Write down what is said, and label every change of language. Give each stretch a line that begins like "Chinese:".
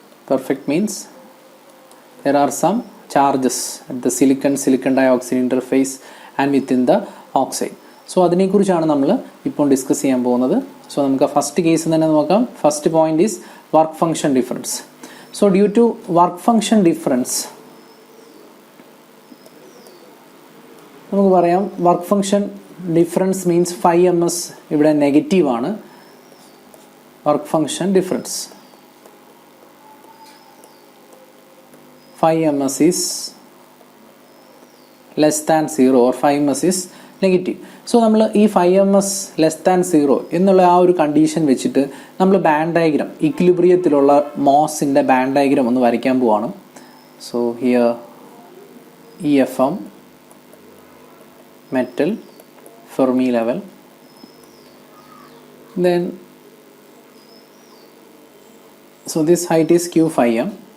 English: Perfect means there are some charges at the silicon dioxide interface and within the oxide.
Malayalam: So അതിനെക്കുറിച്ചാണ് നമ്മൾ ഇപ്പോൾ discuss ചെയ്യാൻ പോകുന്നത്. So നമുക്ക് ഫസ്റ്റ് കേസ് തന്നെ നോക്കാം. First point is work function difference.
English: So due to work function difference,
Malayalam: നമുക്ക് പറയാം work function difference means 5ms ഇവിടെ നെഗറ്റീവ് ആണ്.
English: Work function difference 5ms is less than 0 or 5ms is negative.
Malayalam: So നമ്മൾ ഈ 5ms less than 0 എന്നുള്ള ആ ഒരു condition വെച്ചിട്ട് നമ്മൾ ബാൻഡ് ഡയഗ്രാം ഇക്വിലിബ്രിയത്തിലുള്ള മോസിൻ്റെ ബാൻഡ് ഡയഗ്രാം ഒന്ന് വരയ്ക്കാൻ പോവാണ്.
English: so here EFM metal Fermi level, then so this height is Q5M,